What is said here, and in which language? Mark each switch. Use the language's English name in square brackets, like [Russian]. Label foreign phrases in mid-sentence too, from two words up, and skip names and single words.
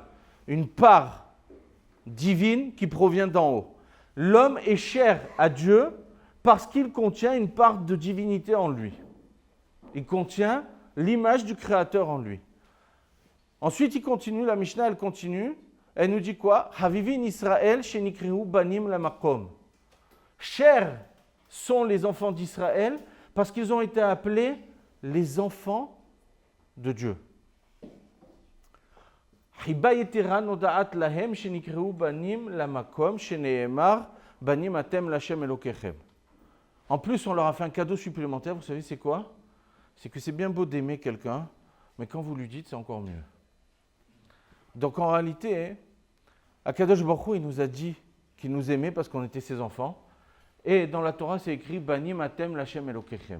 [French] Une part divine qui provient d'en haut. L'homme est cher à Dieu parce qu'il contient une part de divinité en lui. Il contient l'image du Créateur en lui. Ensuite, il continue, la Mishnah, elle continue. Elle nous dit quoi? [Hebrew] חביבין ישראל שנקראו בנים למקום. [French] Chers sont les enfants d'Israël parce qu'ils ont été appelés les enfants de Dieu. [Hebrew] חיבה יתרה נודעת להם שנקראו בנים למקום שנאמר בנים אתם לה' אלהיכם. [French] En plus, on leur a fait un cadeau supplémentaire. Vous savez, c'est quoi? C'est que c'est bien beau d'aimer quelqu'un, mais quand vous lui dites, c'est encore mieux. Donc en réalité, [Hebrew] הקדוש ברוך הוא, [French] il nous a dit qui nous aimait parce qu'on était ses enfants. Et dans la Torah, c'est écrit [Hebrew] בנים אתם לה' אלהיכם.